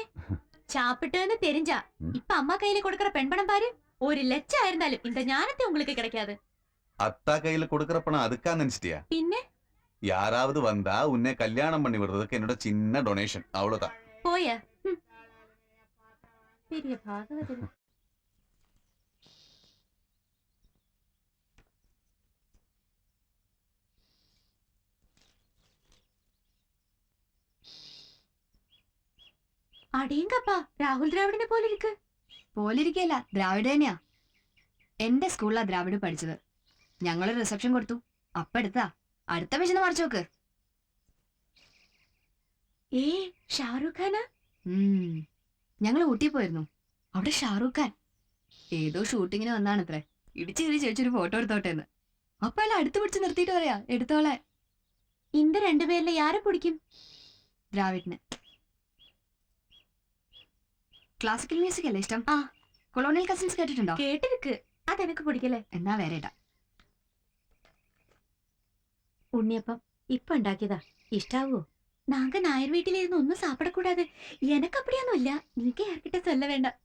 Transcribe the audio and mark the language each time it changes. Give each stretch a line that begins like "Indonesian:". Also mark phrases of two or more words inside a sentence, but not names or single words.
Tamil: சாப்பிட்டுன்னு தெரிஞ்சா இப்ப அம்மா கையில கொடுக்கற பெண் பணம் பாரு. 1 லட்சம் ஆயிருந்தாலும் இந்த ஞானத்தை உங்களுக்கு கிடைக்காது. அத்தா கையில கொடுக்கற பணம் அதுக்கா நினைச்சிட்டியா? பின்ன யாராவது வந்தா உன்னை கல்யாணம் பண்ணி விடுறதுக்கு என்னோட சின்ன டொனேஷன், அவ்வளவுதான். போய பெரிய பாகவதர்.
Malayalam: അടേങ്കപ്പാ, രാഹുൽ ദ്രാവിഡിനെ പോലെ ഇരിക്ക്. പോലിരിക്കല്ല, ദ്രാവിഡ് തന്നെയാ. എന്റെ സ്കൂളിലാ ദ്രാവിഡ് പഠിച്ചത്. ഞങ്ങളൊരു റിസപ്ഷൻ കൊടുത്തു. അപ്പ എടുത്താ. അടുത്ത പേജ് മറിച്ചു നോക്ക്. ഷാരൂഖ് ഖാനാ? ഞങ്ങൾ ഊട്ടി പോയിരുന്നു. അവിടെ ഷാരൂഖ് ഖാൻ ഏതോ ഷൂട്ടിങ്ങിന് വന്നാണത്രേ. ഇടിച്ചു കയറി ചോദിച്ചൊരു ഫോട്ടോ എടുത്തോട്ടെന്ന്. അപ്പൊ എല്ലാം അടുത്ത് പിടിച്ച് നിർത്തിയിട്ട് പറയാ എടുത്തോളെ.
Tamil: இந்த 2 பேர்ல யாரை பிடிக்கும்?
Malayalam: ദ്രാവിഡിന്.
English: classical music
Malayalam: അല്ലേ ഇഷ്ടം? ആ. കൊളോണിയൽ കസിൻസ് കേട്ടിട്ടുണ്ടോ? കേട്ടിருக்கு അതെനിക്ക് പിടിക്കലേ. എന്നാ വേറെ ഇടാം. ഉണ്ണിയപ്പം ഇപ്പൊ ഉണ്ടാക്കിയതാ, ഇഷ്ടാവോ?
Tamil: நாங்க நாயர் வீட்டிலிருந்து ஒன்னும் சாப்பிடக்கூடாதே. எனக்கு அப்படியொன்னும் இல்ல, நினக்கு ஆர்க்கிட்ட சொல்ல வேண்டா.